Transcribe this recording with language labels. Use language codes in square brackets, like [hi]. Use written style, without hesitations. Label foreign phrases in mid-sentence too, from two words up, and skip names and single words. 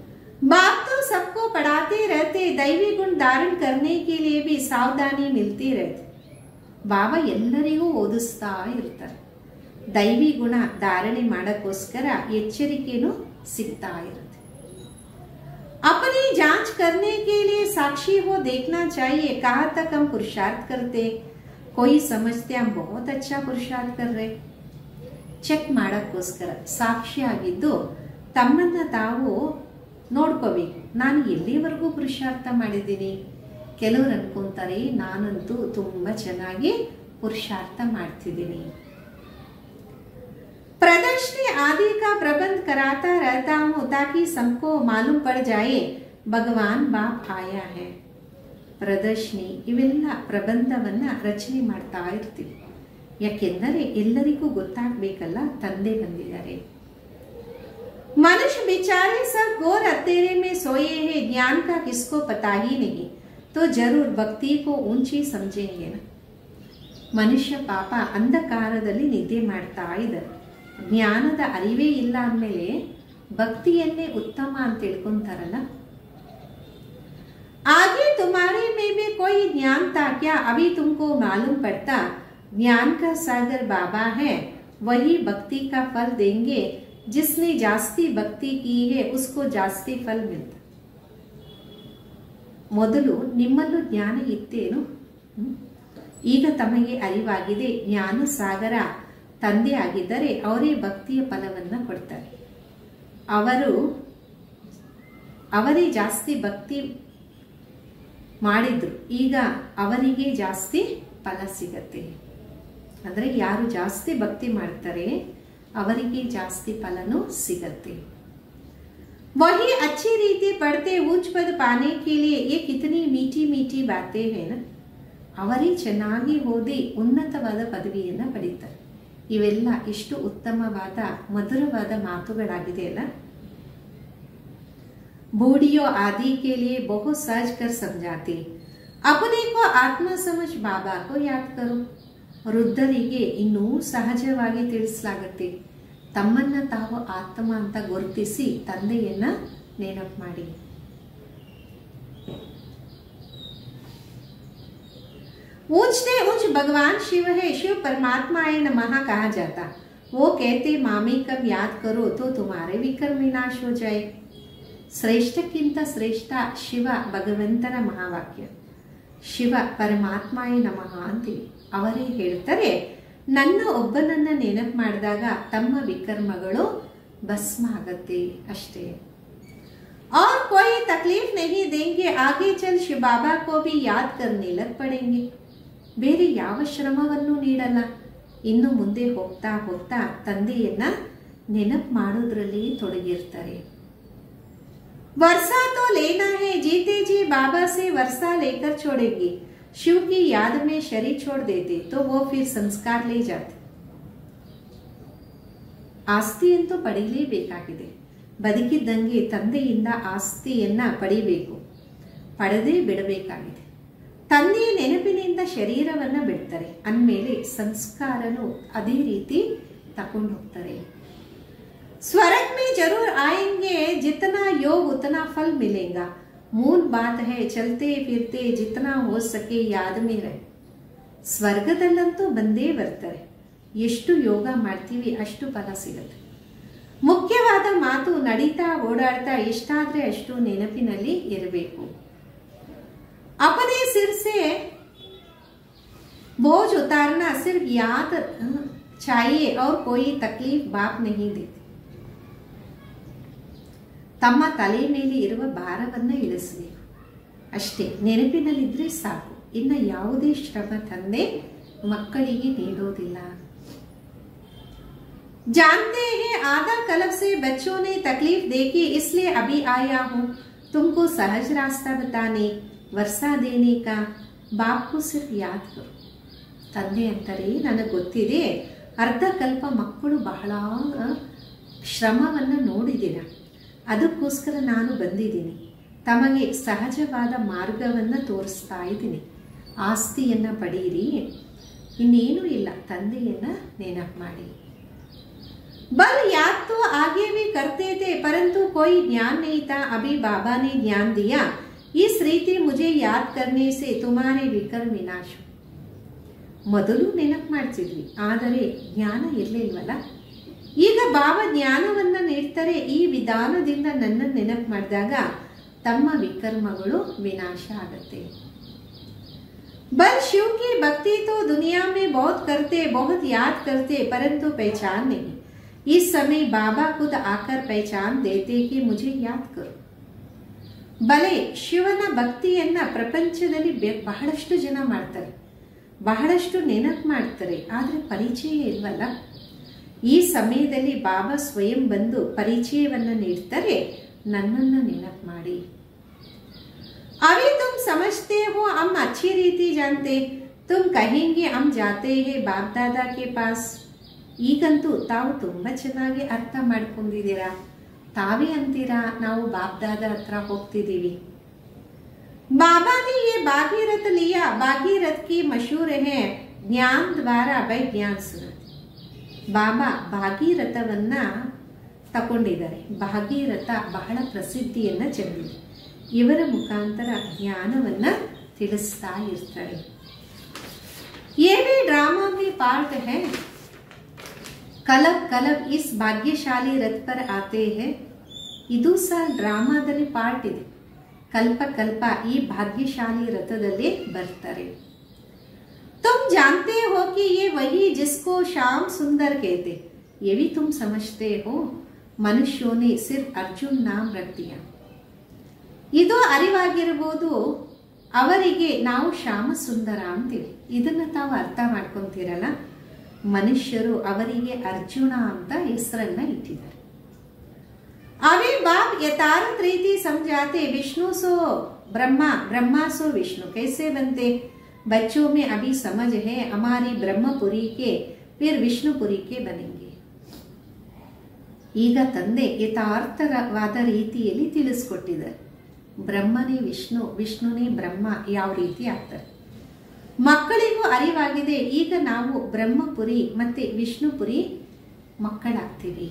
[hi] ಬಾಬಾ पढ़ाते रहते, दैवी गुण धारण करने के लिए भी सावधानी मिलती रहती. [kn] ಬಾಬಾ ಎಲ್ಲರಿಗೂ ಓದಿಸ್ತಾ ಇರ್ತಾರೆ. ದೈವಿ ಗುಣ ಧಾರಣೆ ಮಾಡಕ್ಕೋಸ್ಕರ ಎಚ್ಚರಿಕೆನೂ ಸಿಗ್ತಾ ಇರುತ್ತೆ. [hi] अपनी जांच करने के लिए साक्षी हो देखना चाहिए. कहाँ तक हम पुरुषार्थ करते. कोई समझते हम बहुत अच्छा पुरुषार्थ कर रहे. [kn] ಚೆಕ್ ಮಾಡಕ್ಕೋಸ್ಕರ ಸಾಕ್ಷಿಯಾಗಿದ್ದು ತಮ್ಮನ್ನ ತಾವು ನೋಡ್ಕೋಬೇಕು. ನಾನು ಎಲ್ಲಿವರೆಗೂ ಪುರುಷಾರ್ಥ ಮಾಡಿದ್ದೀನಿ. ಕೆಲವರು ಅನ್ಕೊಂತಾರೆ ನಾನಂತೂ ತುಂಬಾ ಚೆನ್ನಾಗಿ ಪುರುಷಾರ್ಥ ಮಾಡ್ತಿದ್ದೀನಿ. [hi] प्रदर्शनी आदि का प्रबंध कराता रहता हूँ ताकि सबको मालूम पड़ जाए भगवान बाप आया है. [kn] ಪ್ರದರ್ಶನಿ ಇವೆಲ್ಲ ಪ್ರಬಂಧವನ್ನ ರಚನೆ ಮಾಡ್ತಾ ಇರ್ತೀವಿ. ಯಾಕೆಂದರೆ ಎಲ್ಲರಿಗೂ ಗೊತ್ತಾಗಬೇಕಲ್ಲ ತಂದೆ ಬಂದಿದ್ದಾರೆ. [hi] मनुष्य बेचारे सब घोर अंधेरे में सोए हैं. ज्ञान का किसको पता ही नहीं, तो जरूर भक्ति को ऊंची समझेंगे ना. [kn] ಮನುಷ್ಯ ಪಾಪ ಅಂಧಕಾರದಲ್ಲಿ ನಿದ್ದೆ ಮಾಡ್ತಾ ಇದ್ದಾರೆ. ಜ್ಞಾನದ ಅರಿವೇ ಇಲ್ಲ ಅಂದಮೇಲೆ ಭಕ್ತಿಯನ್ನೇ ಉತ್ತಮ ಅಂತ ತಿಳ್ಕೊಂತಾರಲ್ಲ. [hi] आगे तुम्हारे में भी कोई ज्ञान था क्या? अभी तुमको मालूम पड़ता. ज्ञान का सागर बाबा है, वही भक्ति का फल देंगे. जिसने जास्ती भक्ति की है उसको जास्ती फल मिलता. [kn] ಮೊದಲು ನಿಮ್ಮಲ್ಲೂ ಜ್ಞಾನ ಇತ್ತೇನು? ಈಗ ತಮಗೆ ಅರಿವಾಗಿದೆ. ಜ್ಞಾನ ಸಾಗರ ತಂದೆ ಆಗಿದ್ದರೆ ಅವರೇ ಭಕ್ತಿಯ ಫಲವನ್ನ ಕೊಡ್ತಾರೆ. ಅವರೇ ಜಾಸ್ತಿ ಭಕ್ತಿ ಮಾಡಿದ್ರು, ಈಗ ಅವರಿಗೆ ಜಾಸ್ತಿ ಫಲ ಸಿಗತ್ತೆ. ಅಂದ್ರೆ ಯಾರು ಜಾಸ್ತಿ ಭಕ್ತಿ ಮಾಡ್ತಾರೆ ಅವರಿಗೆ ಜಾಸ್ತಿ ಫಲನೂ ಸಿಗತ್ತೆ. [hi] वही अच्छी रीति पढ़ते ऊंच पद पाने के लिए ये कितनी मीठी मीठी बातें है ना. [kn] ಅವರೇ ಚೆನ್ನಾಗಿ ಓದಿ ಉನ್ನತವಾದ ಪದವಿಯನ್ನ ಪಡೀತಾರೆ. ಇವೆಲ್ಲ ಎಷ್ಟು ಉತ್ತಮವಾದ ಮಧುರವಾದ ಮಾತುಗಳಾಗಿದೆ ಅಲ್ಲ. [hi] बूढ़ियों आदि के लिए बहुत सहज कर समझाते. अपने को आत्म समझ बाबा को याद करो. [kn] ವೃದ್ಧರಿಗೆ ಇನ್ನೂ ಸಹಜವಾಗಿ ತಿಳಿಸಲಾಗುತ್ತೆ. ತಮ್ಮನ್ನ ತಾವು ಆತ್ಮ ಅಂತ ಗುರುತಿಸಿ ತಂದೆಯನ್ನ ನೆನಪು ಮಾಡಿ. [hi] ऊंचते ऊंच भगवान शिव है. शिव परमात्मा है नमः कहा जाता. वो कहते मामी कब याद करो तो तुम्हारे विकर्म विनाश हो जाए. [kn] ಶ್ರೇಷ್ಠಕ್ಕಿಂತ ಶ್ರೇಷ್ಠ ಶಿವ ಭಗವಂತನ ಮಹಾವಾಕ್ಯ. ಶಿವ ಪರಮಾತ್ಮಾಯ ನಮಃ ಅಂತೀವಿ. ಅವರೇ ಹೇಳ್ತಾರೆ ನನ್ನ ಒಬ್ಬನನ್ನ ನೆನಪು ಮಾಡಿದಾಗ ತಮ್ಮ ವಿಕರ್ಮಗಳು ಭಸ್ಮ ಆಗತ್ತೆ ಅಷ್ಟೇ. [hi] और कोई तकलीफ नहीं देंगे. आगे चल शिव बाबा को भी याद करने लग पड़ेंगे. [kn] ಬೇರೆ ಯಾವ ಶ್ರಮವನ್ನು ನೀಡಲ್ಲ. ಇನ್ನು ಮುಂದೆ ಹೋಗ್ತಾ ಹೋಗ್ತಾ ತಂದೆಯನ್ನ ನೆನಪು ಮಾಡೋದ್ರಲ್ಲಿ ತೊಡಗಿರ್ತಾರೆ. [hi] वर्षा तो लेना है. जीते जी बाबा से वर्षा लेकर छोड़ेंगे. शिव की याद में शरीर छोड़ देते तो वो फिर संस्कार ले जाते. [kn] ಆಸ್ತಿಯಂತೂ ಪಡೀಲೇಬೇಕಾಗಿದೆ. ಬದುಕಿದ್ದಂಗೆ ತಂದೆಯಿಂದ ಆಸ್ತಿಯನ್ನ ಪಡಿಬೇಕು, ಪಡೆದೇ ಬಿಡಬೇಕಾಗಿದೆ. ತಂದೆಯ ನೆನಪಿನಿಂದ ಶರೀರವನ್ನ ಬಿಡ್ತಾರೆ ಅಂದಮೇಲೆ ಸಂಸ್ಕಾರನು ಅದೇ ರೀತಿ ತಕೊಂಡು ಹೋಗ್ತಾರೆ. [hi] स्वर्ग में जरूर आएंगे. जितना योग उतना फल मिलेगा. मूल बात है चलते फिरते जितना हो सके याद में रहे. [kn] ಸ್ವರ್ಗದಲ್ಲಂತೂ ಬಂದೇ ಬರ್ತಾರೆ. ಎಷ್ಟು ಯೋಗ ಮಾಡ್ತೀವಿ ಅಷ್ಟು ಫಲ ಸಿಗುತ್ತೆ. ಮುಖ್ಯವಾದ ಮಾತು ನಡೀತಾ ಓಡಾಡ್ತಾ ಎಷ್ಟಾದ್ರೆ ಅಷ್ಟು ನೆನಪಿನಲ್ಲಿ ಇರಬೇಕು. [hi] अपने सिर से बोझ उतारना सिर्फ याद चाहिए और कोई तकलीफ बाप नहीं देते. [kn] ತಮ್ಮ ತಲೆ ಮೇಲೆ ಇರುವ ಭಾರವನ್ನ ಇಳಿಸಬೇಕು ಅಷ್ಟೇ. ನೆನಪಿನಲ್ಲಿದ್ರೆ ಸಾಕು. ಇನ್ನು ಯಾವುದೇ ಶ್ರಮ ತಂದೆ ಮಕ್ಕಳಿಗೆ ನೀಡೋದಿಲ್ಲ. [hi] जानते हैं आधा कल्प से बच्चों ने तकलीफ देखी इसलिए अभी आया हूँ तुमको सहज रास्ता बताने. वर्षा देने का बाप को सिर्फ याद करो. [kn] ತಂದೆ ಅಂತಾರೆ ನನಗೆ ಗೊತ್ತಿದೆ ಅರ್ಧ ಕಲ್ಪ ಮಕ್ಕಳು ಬಹಳ ಶ್ರಮವನ್ನ ನೋಡಿದ್ದೀರ, ಅದಕ್ಕೋಸ್ಕರ ನಾನು ಬಂದಿದ್ದೀನಿ. ತಮಗೆ ಸಹಜವಾದ ಮಾರ್ಗವನ್ನು ತೋರಿಸ್ತಾ ಇದ್ದೀನಿ. ಆಸ್ತಿಯನ್ನು ಪಡೀರಿ, ಇನ್ನೇನೂ ಇಲ್ಲ, ತಂದೆಯನ್ನು ನೆನಪು ಮಾಡಿ. [hi] बल याद तो आगे भी करते थे परंतु कोई ज्ञान नहीं था। अभी बाबा ने ज्ञान दिया। इस रीति मुझे याद करने से तुम्हारे विकर्म विनाश। [kn] ಮೊದಲು ನೆನಪು ಮಾಡ್ತಿದ್ವಿ, ಆದರೆ ಜ್ಞಾನ ಇರಲಿಲ್ವಲ್ಲ. ಈಗ ಬಾಬಾ ಜ್ಞಾನವನ್ನ ನೀಡ್ತಾರೆ. ಈ ವಿಧಾನದಿಂದ ನನ್ನನ್ನು ನೆನಪು ಮಾಡಿದಾಗ ತಮ್ಮ ವಿಕರ್ಮಗಳು ವಿನಾಶ ಆಗುತ್ತೆ. [hi] बल शिव की भक्ति तो दुनिया में बहुत करते, बहुत याद करते, परंतु पहचान नहीं. इस समय बाबा खुद आकर पहचान देते कि मुझे याद करो. [kn] ಬಲೆ ಶಿವನ ಭಕ್ತಿಯನ್ನ ಪ್ರಪಂಚದಲ್ಲಿ ಬಹಳಷ್ಟು ಜನ ಮಾಡ್ತಾರೆ, ಬಹಳಷ್ಟು ನೆನಪು ಮಾಡ್ತಾರೆ, ಆದರೆ ಪರಿಚಯ ಇಲ್ವಲ್ಲ. ಈ ಸಮಯದಲ್ಲಿ ಬಾಬಾ ಸ್ವಯಂ ಬಂದು ಪರಿಚಯವನ್ನ ನೀಡ್ತಾರೆ. ನನ್ನನ್ನು ನೆನಪು ಮಾಡಿ. [hi] अभी तुम समझते हो, हम अच्छी रीति जानते. तुम कहेंगे हम जाते हैं बाप दादा के पास. [kn] ಈಗಂತೂ ತಾವು ತುಂಬಾ ಚೆನ್ನಾಗಿ ಅರ್ಥ ಮಾಡ್ಕೊಂಡಿದ್ದೀರಾ. ತಾವೇ ಅಂತೀರಾ ನಾವು ಬಾಪ್ ದಾದಾ ಹತ್ರ ಹೋಗ್ತಿದ್ದೀವಿ. [hi] बाबा ने ये भागीरथ लिया. भागीरथ की मशहूर है ज्ञान द्वारा वै ज्ञान सुरत. [kn] ಬಾಬಾ ಭಾಗೀರಥವನ್ನ ತಗೊಂಡಿದ್ದಾರೆ. ಭಾಗೀರಥ ಬಹಳ ಪ್ರಸಿದ್ಧಿಯನ್ನ ಚೆಂದಿದೆ. ಇವರ ಮುಖಾಂತರ ಜ್ಞಾನವನ್ನ ತಿಳಿಸ್ತಾ ಇರ್ತಾರೆ. [hi] ये भी ड्रामा में पार्ट है. कलब कलब इस भाग्यशाली रथ पर आते हैं. [kn] ಇದು ಸಹ ಡ್ರಾಮಾದಲ್ಲಿ ಪಾರ್ಟ್ ಇದೆ. ಕಲ್ಪ ಕಲ್ಪ ಈ ಭಾಗ್ಯಶಾಲಿ ರಥದಲ್ಲಿ ಬರ್ತಾರೆ. [hi] तुम जानते हो कि ये वही जिसको श्याम सुंदर कहते. ये भी तुम समझते हो. मनुष्यों ने सिर्फ अर्जुन नाम रख दिया. [kn] ಇದು ಅರಿವಾಗಿರಬಹುದು. ಅವರಿಗೆ ನಾವು ಶ್ಯಾಮ ಸುಂದರ ಅಂತೀವಿ. ಇದನ್ನ ತಾವು ಅರ್ಥ ಮಾಡ್ಕೊಂತೀರಲ್ಲ. ಮನುಷ್ಯರು ಅವರಿಗೆ ಅರ್ಜುನ ಅಂತ ಹೆಸರನ್ನ ಇಟ್ಟಿದ್ದಾರೆ. [hi] अभी बाप यथार्थ रीति समझाते. विष्णु सो ब्रह्मा, ब्रह्मा सो विष्णु कैसे बनते. बच्चों में अभी समझ है. हमारी ब्रह्मपुरी के फिर विष्णुपुरी के बनेंगे. [kn] ಈಗ ತಂದೆ ಯಥಾರ್ಥವಾದ ರೀತಿಯಲ್ಲಿ ತಿಳಿಸ್ಕೊಟ್ಟಿದ್ದಾರೆ. ಬ್ರಹ್ಮನೇ ವಿಷ್ಣು, ವಿಷ್ಣುನೇ ಬ್ರಹ್ಮ ಯಾವ ರೀತಿ ಆಗ್ತಾರೆ. ಮಕ್ಕಳಿಗೂ ಅರಿವಾಗಿದೆ. ಈಗ ನಾವು ಬ್ರಹ್ಮಪುರಿ ಮತ್ತೆ ವಿಷ್ಣುಪುರಿ ಮಕ್ಕಳಾಗ್ತೀವಿ.